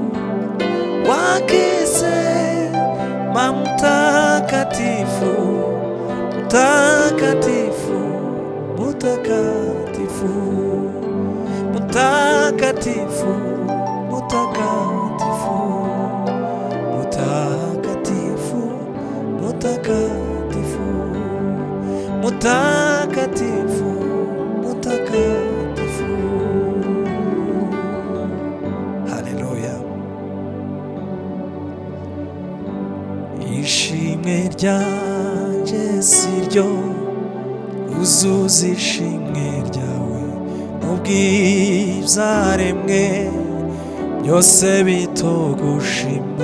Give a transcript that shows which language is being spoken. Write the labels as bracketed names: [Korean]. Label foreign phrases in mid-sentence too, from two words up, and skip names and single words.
[Swahili] wakisema mtakatifu, mtakatifu, mtakatifu, mtakatifu, mtakatifu, mtakatifu, mtakatifu, mtakatifu, mtakatifu. Haleluya. [Rundi] Ishimwe ryanje siryo uzuza ishimwe ryawe, n'ubw'ibyaremwe byose bitogushima.